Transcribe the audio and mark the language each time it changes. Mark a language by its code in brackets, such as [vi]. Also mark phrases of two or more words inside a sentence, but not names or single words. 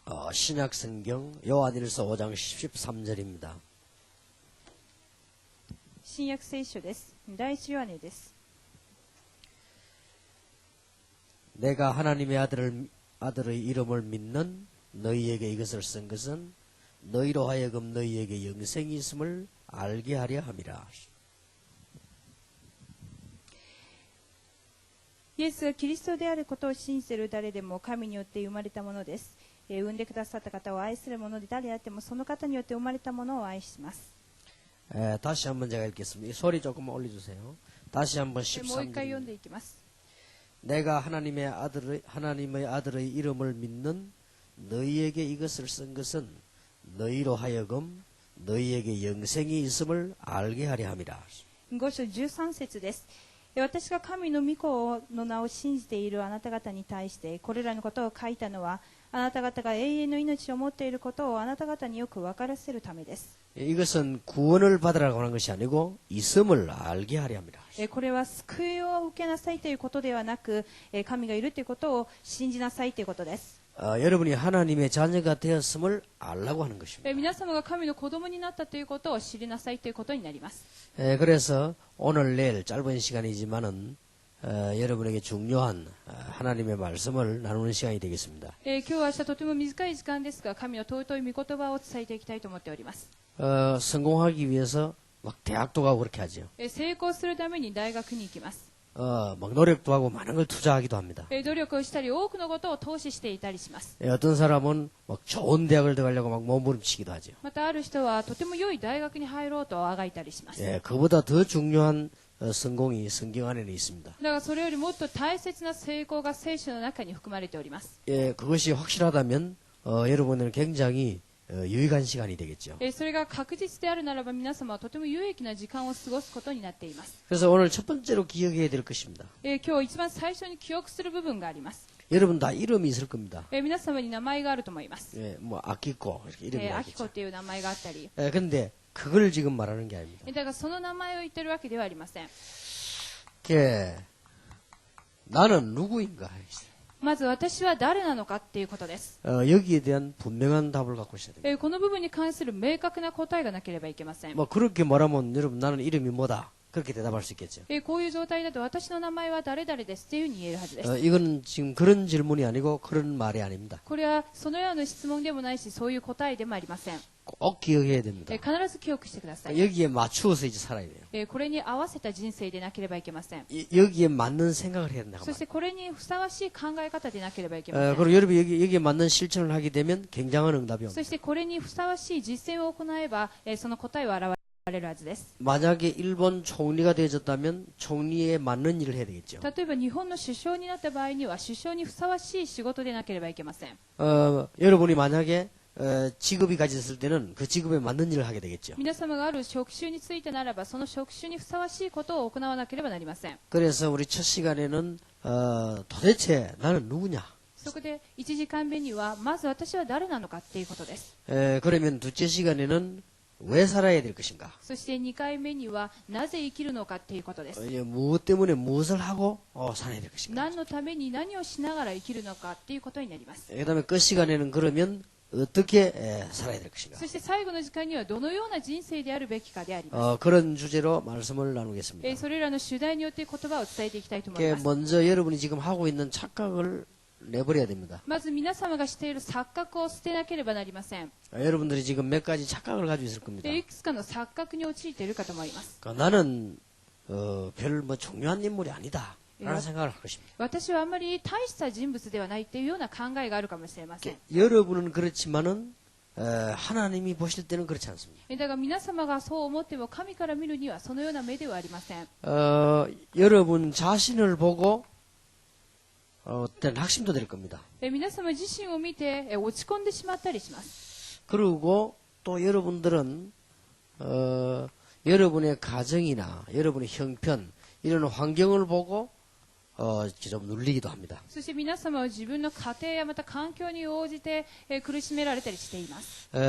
[ko] 신약 성경 요한일서 5장 13절입니다. [ja] 新約聖書です。第一ヨハネです。 [ko] 내가 하나님의 아들의 이름을 믿는 너희에게 이것을 쓴 것은 너희로 하여금 너희에게 영생이 있음을 알게 하려 함이라. [ja] イエスがキリストであることを信じている誰でも神によって生まれたものです。産んでくださった方を愛する者で誰であってもその方によって生まれたものを愛します。 [ko] 다시 한번 제가 읽겠습니다. 소리 조금만 올려주세요. 다시 한번 [ja] もう一回読ん [ko] 13절. [ja] でいきます。 [ko] 내가 하나님의 아들의 이름을 믿는 너희에게 이것을 쓴 것은 너희로 하여금 너희에게 영생이 있음을 알게 하려 함이라. [ja] 5 章13節です。私が神の御子の名を信じているあなた方に対してこれらのことを書いたのはあなた方が永遠の命を持っていることをあなた方によく分からせるためです。 [ko] 이것은 구원을 받으라고 하는 것이 아니고 있음을 알게 하려 합니다. [ja] これは救いを受けなさいということではなく神がいるということを信じなさいということです。 [ko] 여러분이 하나님의 자녀가 되었음을 알라고 하는 것입니다. [ja] 皆様が神の子供になったということを知りなさいということになります。 [ko] 그래서 오늘 내일 짧은 시간이지만은 여러분에게 중요한 하나님의 말씀을 나누는 시간이 되겠습니다. [ja] 今日は明日とても短い時間ですが神の尊い御言葉を伝えていきたいと思っております。 [ko] 성공하기 위해서 막 대학도 가고 그렇게 하죠. [ja] 成功するために大学に行きます。 [ko] 막 노력도 하고 많은 걸 투자하기도 합니다. [ja] 努力をしたり多くのことを投資していたりします。 [ko] 어떤 사람은 막 좋은 대학을 들어가려고 막 몸부림치기도 하죠. [ja] またある人はとても良い大学に入ろうとあがいたりします。 [ko] 그보다 더 중요한 성공이 성경 안에는 있습니다. [ja] だからそれよりもっと大切な成功が聖書の中に含まれております。 [ko] 그것이 확실하다면 여러분은 굉장히 유익한 시간이 되겠죠. [ja] それが確実であるならば皆様はとても有益な時間を過ごすことになっています。 [ko] 그래서 오늘 첫 번째로 기억해야 될 것입니다. [ja] 今日一番最初に記憶する部分があります。 [ko] 여러분 다 이름이 있을 겁니다. [ja] 皆様に名前があると思います。 [ko] 뭐 아키코 이렇게 이름이 アキコ 있겠죠. [ja] っていう名前があったり。 [ko] 근데 그걸 지금 말하는 게 아닙니다. [ja] だからその名前を言ってるわけではありません。 [ko] 나는 누구인가? [ja] まず私は誰なのかっていうことです。 [ko] 여기에 대한 분명한 답을 갖고 있어야 됩니다. [ja] この部分に関する明確な答えがなければいけません。 [ko] 뭐 그렇게 말하면 여러분 나는 이름이 뭐다 그렇게 대답할 수 있겠죠. [ja] こういう状態だと私の名前は誰々ですっていうふうに言えるはずです。 [ko] 이건 지금 그런 질문이 아니고 그런 말이 아닙니다. [ja] これはそのような質問でもないしそういう答えでもありません。 [ko] 꼭 기억해야 됩니다. [ja] 必ず記憶してください。 [ko] 여기에 맞추어서 이제 살아야 돼요. [ja] これに合わせた人生でなければいけません。 [ko] 여기에 맞는 생각을 해야 된다고 [ja] そし [ko] 말이에요. [ja] てこれにふさわしい考え方でなければいけません。 [ko] 그리고 여러분이 여기에 맞는 실천을 하게 되면 굉장한 응답이 [ja] そ [ko] 옵니다. [ja] してこれにふさわしい実践を行えばその答えは現れるはずです。 [ko] 만약에 일본 총리가 되어졌다면 총리에 맞는 일을 해야 되겠죠. [ja] 例えば日本の首相になった場合には首相にふさわしい仕事でなければいけません。 [ko] 여러분이 만약에 직업이 가졌을 때는 그 직업에 맞는 일을 하게 되겠죠. [ja] 皆様がある職種についてならばその職種にふさわしいことを行わなければなりません。 [ko] 그래서 우리 첫 시간에는 도대체 나는 누구냐? [ja] そこで1時間目にはまず私は誰なのかっていうことです。 [ko] 그러면 둘째 시간에는 왜 살아야 될 것인가? [ja] そして2回目にはなぜ生きるのかっていうことです。 [ko] 무엇 때문에 무엇을 하고 살아야 될 것인가? [ja] 何のために何をしながら生きるのかっていうことになります。 [ko] 그다음에 끝 시간에는 그러면 어떻게 살아야 될 것인가? [ja] そして最後の時間にはどのような人生であるべきかでありま [ko] 그런 주제로 말씀을 [ja] す。 [ko] 나누겠습니다. [ja] それらの主題によって言葉を伝えていきたいと思います。 [ko] 먼저 여러분이 지금 하고 있는 착각을 내버려야 됩니다. [ja] まず皆様がしている錯覚を捨てなければなりません。 [ko] 여러분들이 지금 몇 가지 착각을 가지고 있을 겁니다. [ja] いくつかの錯覚に陥っているかと思います。 [ko] 나는 별 뭐 중요한 인물이 아니다 라는 생각을 할 것입니다. [ja] 私はあんまり大した人物ではないというような考えがあるかもしれません。 [ko] 여러분은 그렇지만은 하나님이 보실 때는 그렇지 않습니다. [ja] だから皆様がそう思っても神から見るにはそのような目ではありません。 [ko] 여러분 자신을 보고 어떤 낙심도 될 겁니다. [ja] 皆様自身を見て落ち込んでしまったりします。 [ko] 그리고 또 여러분들은 여러분의 가정이나 여러분의 형편 이런 환경을 보고 좀 눌리기도 합니다. [ja] そして皆様は自分の家庭やまた環境に応じて苦しめられたりしています。